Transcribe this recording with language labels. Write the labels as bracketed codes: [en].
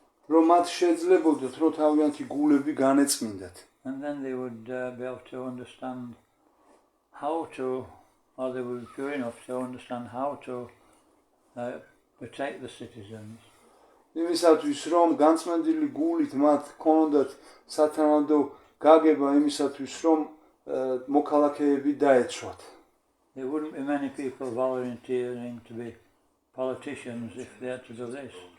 [ka] რომ მათ შეძლებოდათ რომ თავიანთი გულები განეწმინდათ. [en] And then they would be able to understand how to, or they would be pure enough to understand how to protect the citizens. [ka] იმისათვის რომ განწმენდილი გულით მათ ქონოდათ სათანადო გაგება იმისათვის რომ მოქალაქეები დაეცვათ. [en] There wouldn't be many people volunteering to be politicians if they had to do this.